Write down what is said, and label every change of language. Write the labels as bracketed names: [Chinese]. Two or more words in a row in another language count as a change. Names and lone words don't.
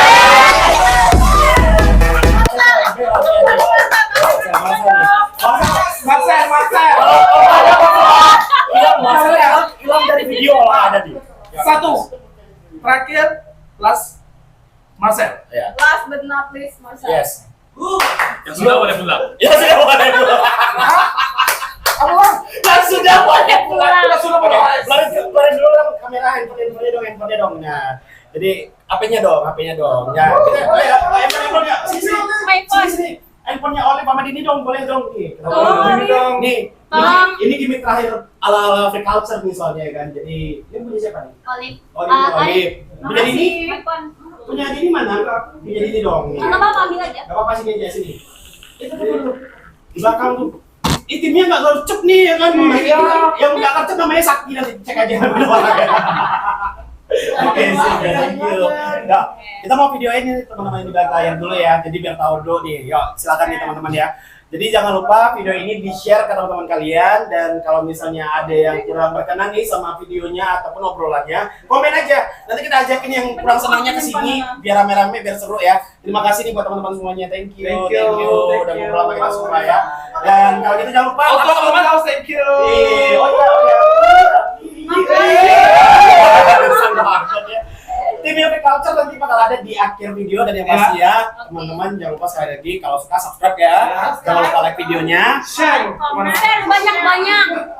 [Indonesian] Marcel. Hilang dari video lah ada di. Satu. Terakhir, last Marcel. Ya. [English] Last but not least, Marcel. Yes. [Indonesian] Yang sudah boleh pulang. Ya sudah boleh pulang. Apa bang? Ya sudah boleh pulang. Kita sudah boleh. Keluarin dulu dong kamera, handphone dong. Nah, jadi HP-nya dong. Ya, kita handphone ya. [English] My phone. [Indonesian] Sini. Handphonenya Olive sama Dini dong, boleh dong nih. Dini dong. Nih, Tolong. ini gimmick terakhir ala [English] free culture [Indonesian] nih soalnya kan. Jadi, ini punya siapa nih? Olive. Olive. Punya Dini? [English] My phone. [Indonesian] Punya Dini mana? Punya Dini dong. Nih. Nggak apa-apa, ambil aja. Gak apa-apa sini aja sini. Itu tuh. Di belakang tuh. Timnya nggak gercep nih ya kan? Iya. Yang nggak gercep namanya Sakti, nanti cek aja. Oke, [English] thank you. [Indonesian] Nah, kita mau videoin ini teman-teman di belakang layar dulu ya. Jadi biar tahu dulu nih. Yuk, silakan nih teman-teman ya. Jadi jangan lupa video ini di-share ke teman-teman kalian, dan kalau misalnya ada yang kurang berkenan nih sama videonya ataupun obrolannya, komen aja. Nanti kita ajakin yang kurang senangnya ke sini biar rame-rame, biar seru ya. Terima kasih nih buat teman-teman semuanya. [English] Thank you. [Indonesian] Udah ngobrol sama kita semua ya. Dan kalau gitu jangan lupa teman-teman, [English] thank you. [Indonesian] Tim yang culture nanti bakal ada di akhir video, dan yang pasti ya teman-teman jangan lupa sekali lagi kalau suka subscribe ya, jangan lupa like videonya, Share. Share banyak-banyak.